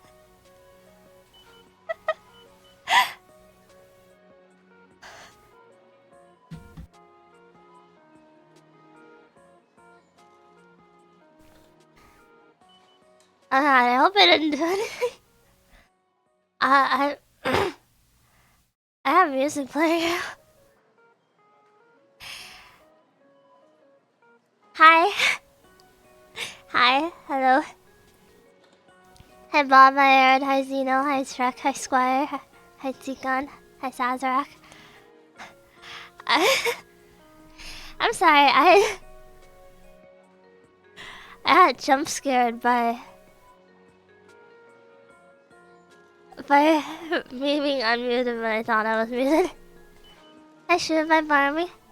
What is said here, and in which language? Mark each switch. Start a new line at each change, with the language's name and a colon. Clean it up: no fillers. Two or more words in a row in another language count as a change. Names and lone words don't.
English: I hope I didn't do anything. I have music playing. Hi. Hi. Hello. Hi Bob, hi Aaron, hi Zeno, hi Shrek, hi Squire, hi Tikon, hi Sazerac. I'm sorry, I got jump scared by me being unmuted when I thought I was muted. Hi Shoot, hi Barmy.